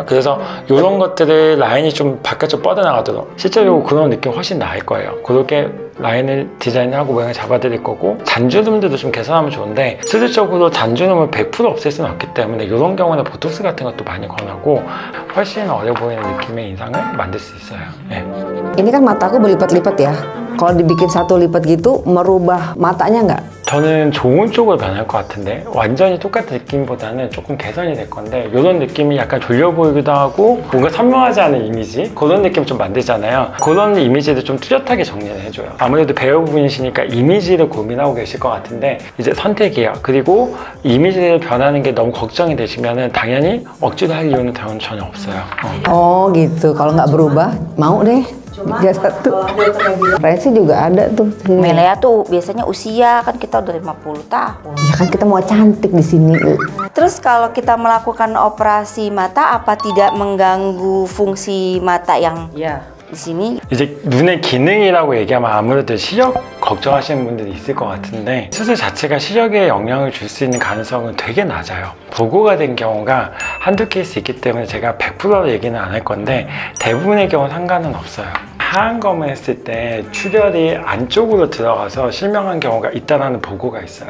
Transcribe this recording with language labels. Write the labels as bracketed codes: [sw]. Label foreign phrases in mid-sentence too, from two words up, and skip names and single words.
[ko] 그래서 이런 것들을 라인이 좀 바깥쪽 뻗어나가도록 실제로 그런 느낌 훨씬 나을 거예요. 그렇게 라인을 디자인하고 모양을 잡아드릴 거고, 잔주름들도 좀 개선하면 좋은데 수술적으로 잔주름을 100% 없앨 수는 없기 때문에 이런 경우는 보톡스 같은 것도 많이 권하고 훨씬 어려 보이는 느낌의 인상을 만들 수 있어요. 네. [id] Ini kan mataku berlipat-lipat ya. Kalau dibikin satu lipat gitu, merubah matanya nggak? [ko] 저는 좋은 쪽으로 변할 것 같은데, 완전히 똑같은 느낌보다는 조금 개선이 될 건데, 이런 느낌이 약간 졸려 보이기도 하고 뭔가 선명하지 않은 이미지, 그런 느낌 좀 만들잖아요. 그런 이미지를 좀 뚜렷하게 정리를 해줘요. 아무래도 배우분이시니까 이미지를 고민하고 계실 것 같은데, 이제 선택이에요. 그리고 이미지를 변하는 게 너무 걱정이 되시면은 당연히 억지로 할 이유는 전혀 없어요. [id] Oh gitu, kalau nggak berubah, mau deh. Dia satu. Renzi juga ada tuh. Melea tuh biasanya usia kan kita udah 50 tahun. Ya kan kita mau cantik di sini. Terus kalau kita melakukan operasi mata, apa tidak mengganggu fungsi mata yang di sini? [ko] 이제 눈의 기능이라고 얘기하면 아무래도 시력 걱정하시는 분들이 있을 것 같은데, 수술 자체가 시력에 영향을 줄 수 있는 가능성은 되게 낮아요. 보고가 된 경우가 한두 케이스 있기 때문에 제가 100% 얘기는 안 할 건데, 대부분의 경우 상관은 없어요. 하안검을 했을 때 출혈이 안쪽으로 들어가서 실명한 경우가 있다는 보고가 있어요.